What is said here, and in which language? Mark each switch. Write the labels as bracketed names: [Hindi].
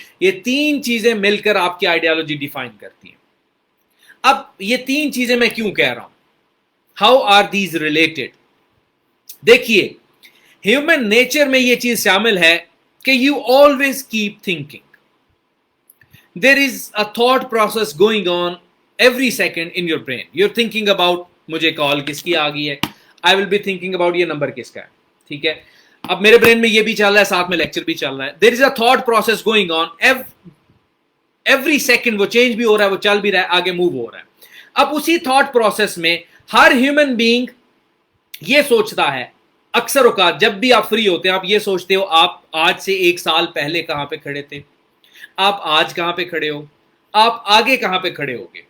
[Urdu] یہ تین چیزیں مل کر آپ کی آئیڈیالوجی ڈیفائن کرتی ہیں. اب یہ تین چیزیں میں کیوں کہہ رہا ہوں, [English] How are these related? [Urdu] دیکھیے, ہیومن نیچر میں یہ چیز شامل ہے کہ [English] You always keep thinking. There is a thought process going on every second in your brain. You're thinking about [Urdu] مجھے کال کس کی آ گئی ہے, [English] I will be thinking about [Urdu] یہ نمبر کس کا ہے, ٹھیک ہے. اب میرے برین میں یہ بھی چل رہا ہے, ساتھ میں لیکچر بھی چل رہا ہے. [English] there is a thought process going on, [Urdu] every second وہ چینج بھی ہو رہا ہے, وہ چل بھی رہا ہے, آگے موو ہو رہا ہے. اب اسی تھاٹ پروسیس میں ہر ہیومن بینگ یہ سوچتا ہے, اکثر اوقات جب بھی آپ فری ہوتے ہیں آپ یہ سوچتے ہو آپ آج سے 1 سال پہلے کہاں پہ کھڑے تھے, آپ آج کہاں پہ کھڑے ہو, آپ آگے کہاں پہ کھڑے ہوگے.